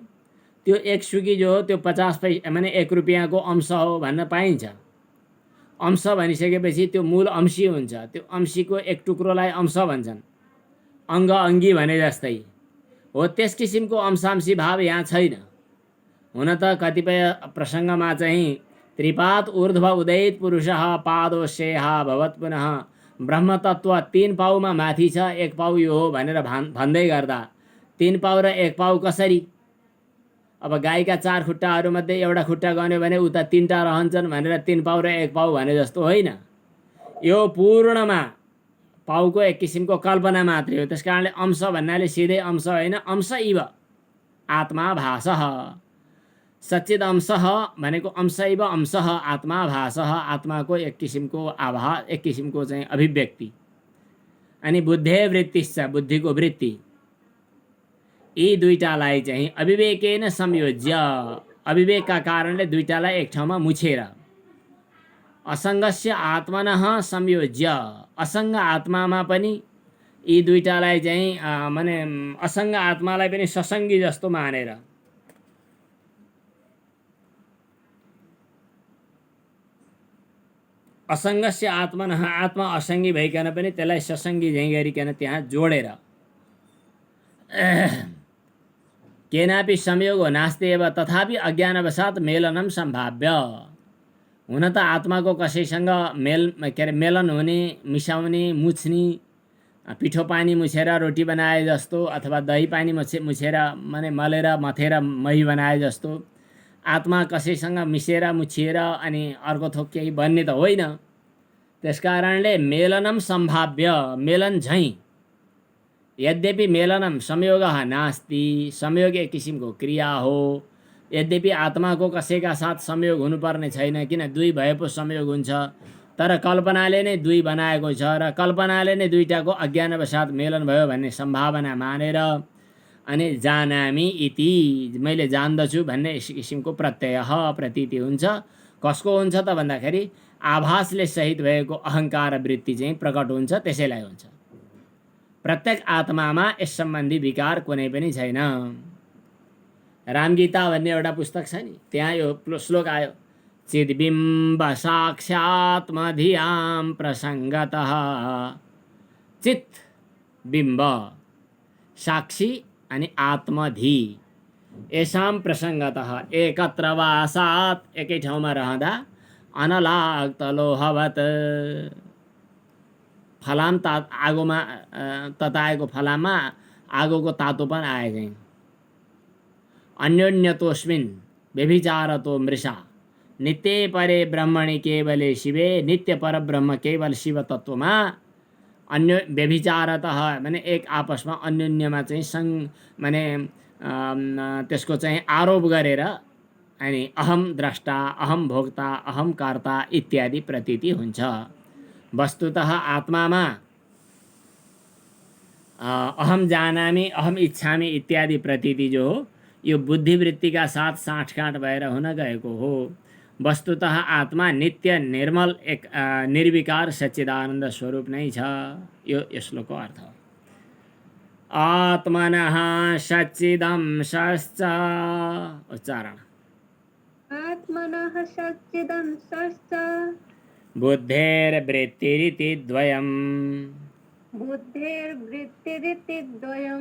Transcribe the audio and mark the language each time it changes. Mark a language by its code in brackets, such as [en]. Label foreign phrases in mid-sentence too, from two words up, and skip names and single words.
[ne] त्यो 1 सुकी जो हो त्यो 50 पैसा माने 1 रुपियाँको अंश हो भन्न पाइन्छ। अंश भनिसकेपछि त्यो मूल अंशी हुन्छ। त्यो अंशीको 1 टुक्रोलाई अंश भन्छन्, अङ्ग अङ्गी भने जस्तै हो। त्यस किसिमको अंशांशी भाव यहाँ छैन। हुन त कतिपय प्रसङ्गमा चाहिँ [sa] त्रिपात ऊर्ध्व उदयित पुरुषः पादोशेह भवत् पुनः [ne] ब्रह्मतत्व 3 पाउमा माथि छ 1 पाउ यो हो भनेर भन्दै गर्दा 3 पाउ र 1 पाउ कसरी? अब गाईका 4 खुट्टाहरूमध्ये एउटा खुट्टा गन्यो भने उता 3टा रहन्छन् भनेर 3 पाउ र 1 पाउ भने जस्तो होइन। यो पूर्णमा पाउको एक किसिमको कल्पना मात्रै हो। त्यस कारणले अंश भन्नाले सिधै अंश होइन, [sa] अंश इव आत्मा भासः। सच्चिद अंशः भनेको अंश इव अंशः आत्मा भासः, [ne] आत्माको एक किसिमको आभास, एक किसिमको चाहिँ अभिव्यक्ति। अनि [sa] बुद्धे वृत्तिश्च [ne] बुद्धिको वृत्ति। यी दुईटालाई चाहिँ [sa] अविवेकेन संयोज्य, [ne] अविवेकका कारणले दुईटालाई एक ठाउँमा मुछेर [sa] असङ्गस्य आत्मनः संयोज्य, [ne] असङ्ग आत्मामा पनि यी दुईटालाई चाहिँ माने असङ्ग आत्मालाई पनि ससङ्गी जस्तो मानेर [sa] असङ्गस्य आत्मनः, [ne] आत्मा असङ्गी भइकन पनि त्यसलाई ससङ्गी झैँ गरिकन त्यहाँ जोडेर [sa] केनापि संयोगो नास्ति एव तथापि अज्ञानवशात् मेलनम सम्भाव्य। [ne] हुन त आत्माको कसैसँग मेलन हुने, मिसाउने, मुछ्ने, पिठो पानी मुछेर रोटी बनाए जस्तो अथवा दही पानी मुछेर माने मलेर मथेर मही बनाए जस्तो आत्मा कसैसँग मिसेर मुछिएर अनि अर्को थोक केही बन्ने त होइन। त्यसकारणले [sa] मेलनम सम्भाव्य, [ne] मेलन झैँ। यद्यपि [sa] मेलनम संयोगः नास्ति, [ne] संयोग एक किसिमको क्रिया हो। यद्यपि आत्माको कसैका साथ संयोग हुनुपर्ने छैन, किन दुई भए पो संयोग हुन्छ। तर कल्पनाले नै दुई बनाएको छ र कल्पनाले नै दुईटाको अज्ञानवशात् मेलन भयो भन्ने सम्भावना मानेर अनि [sa] जानामि इति, [ne] मैले जान्दछु भन्ने किसिमको प्रत्ययः प्रतीति हुन्छ। कसको हुन्छ त भन्दाखेरि आभासले सहित भएको अहङ्कार वृत्ति चाहिँ प्रकट हुन्छ, त्यसैलाई हुन्छ। प्रत्येक आत्मामा यस सम्बन्धी विकार कुनै पनि छैन। रामगीता भन्ने एउटा पुस्तक छ नि, त्यहाँ यो श्लोक आयो, [sa] चिद्बिम्ब साक्षात्मधियां प्रसङ्गतः। चित बिम्ब साक्षी अनि आत्मधि येषां प्रसङ्गतः एकत्र वासात्, [ne] एकै ठाउँमा रहँदा [sa] अनलाग्त लोहवत्, [ne] फलाम आगोमा तताएको फलाममा आगोको तातोपन आए चाहिँ। [sa] अन्योन्यतोस्मिन् व्यभिचारतो मृषा नित्य परे ब्रह्मणि केवले शिवे [ne] नित्य पर ब्रह्म केवल शिव तत्वमा [sa] अन्य व्यभिचारतः [ne] माने एक आपसमा अन्योन्यमा चाहिँ माने त्यसको चाहिँ आरोप गरेर अनि [sa] अहम द्रष्टा अहम भोक्ता अहम कर्ता इत्यादि [ne] प्रतीति हुन्छ। वस्तुतः आत्मामा [sa] अहम जानामि अहम इच्छामि इत्यादि [ne] प्रतीति जो हो यो बुद्धिवृत्तिका साथ साँठगाँठ भएर हुन गएको हो। वस्तुतः आत्मा नित्य निर्मल एक निर्विकार सच्चिदानन्द स्वरूप नै छ। यो श्लोकको अर्थ हो। [sa] आत्मनः सच्चिदंशश्च उच्चारण आत्मनः सच्चिदंशश्च बुद्धेर्वृत्तिरिति द्वयम् बुद्धेर्वृत्तिरिति द्वयम्